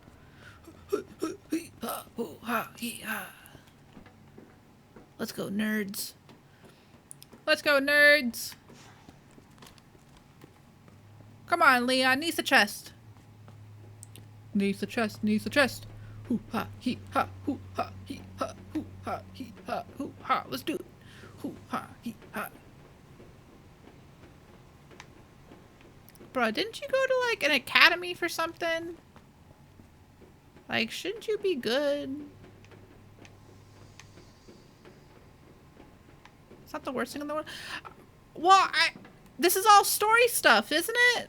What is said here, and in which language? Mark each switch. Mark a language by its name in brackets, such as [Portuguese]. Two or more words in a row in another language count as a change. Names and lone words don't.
[English] Let's go, nerds. Let's go, nerds. Come on, Leon. Needs the chest. Needs the chest. Needs the chest. Hoo ha hee ha hoo ha hee ha hoo ha hee ha hoo ha. Let's do it. Hoo ha hee ha. Bro, didn't you go to like an academy for something? Like, shouldn't you be good? It's not the worst thing in the world. Well, this is all story stuff, isn't it?